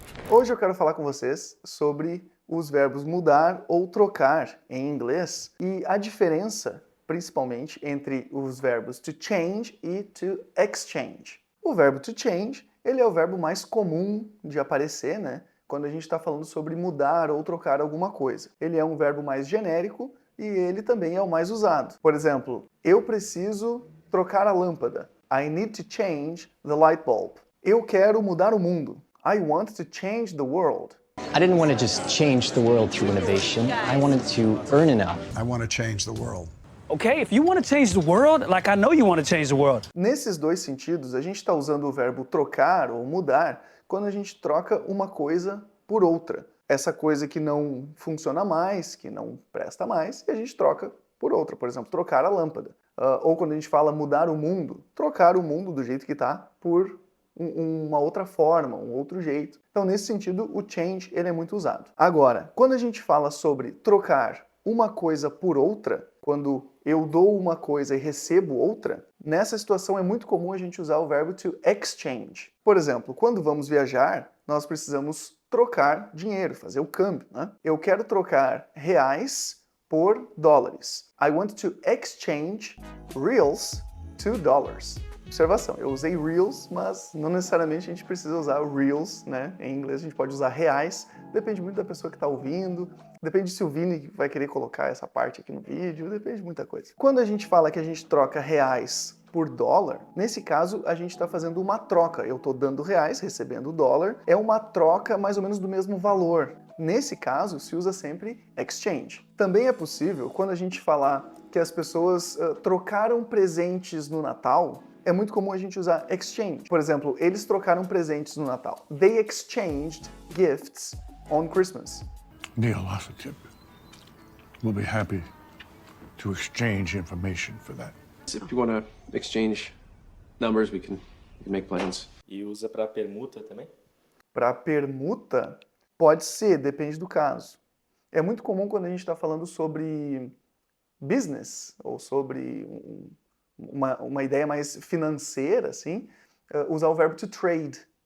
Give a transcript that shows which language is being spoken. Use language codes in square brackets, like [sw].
[pt] Hoje eu quero falar com vocês sobre os verbos mudar ou trocar em inglês e a diferença, principalmente, entre os verbos to change e to exchange. O verbo to change, ele é o verbo mais comum de aparecer, né? Quando a gente está falando sobre mudar ou trocar alguma coisa. Ele é um verbo mais genérico e ele também é o mais usado. Por exemplo, eu preciso trocar a lâmpada. [en] I need to change the light bulb. [pt] Eu quero mudar o mundo. [en] I want to change the world. I didn't want to just change the world through innovation. I wanted to earn enough. I want to change the world. Okay, if you want to change the world, like I know you want to change the world. [pt] Nesses dois sentidos, a gente está usando o verbo trocar ou mudar quando a gente troca uma coisa por outra. Essa coisa que não funciona mais, que não presta mais, e a gente troca por outra. Por exemplo, trocar a lâmpada. Ou quando a gente fala mudar o mundo, trocar o mundo do jeito que está por uma outra forma, um outro jeito. Então, nesse sentido, o change ele é muito usado. Agora, quando a gente fala sobre trocar uma coisa por outra, quando eu dou uma coisa e recebo outra, nessa situação é muito comum a gente usar o verbo to exchange. Por exemplo, quando vamos viajar, nós precisamos trocar dinheiro, fazer o câmbio, né? Eu quero trocar reais por dólares. [en] I want to exchange reals to dollars. [pt] Observação, eu usei reals, mas não necessariamente a gente precisa usar reals, né? Em inglês a gente pode usar reais, depende muito da pessoa que está ouvindo, depende se o Vini vai querer colocar essa parte aqui no vídeo, depende de muita coisa. Quando a gente fala que a gente troca reais por dólar, nesse caso a gente está fazendo uma troca. Eu estou dando reais, recebendo dólar, é uma troca mais ou menos do mesmo valor. Nesse caso, se usa sempre exchange. Também é possível, quando a gente falar que as pessoas trocaram presentes no Natal, é muito comum a gente usar exchange. Por exemplo, eles trocaram presentes no Natal. [en] They exchanged gifts on Christmas. Neil, that's a tip. We'll be happy to exchange information for that. If you want to exchange numbers, we can make plans. [pt] E usa para permuta também? Para permuta, pode ser, depende do caso. É muito comum quando a gente está falando sobre business ou sobre uma ideia mais financeira, assim, usar o verbo to trade.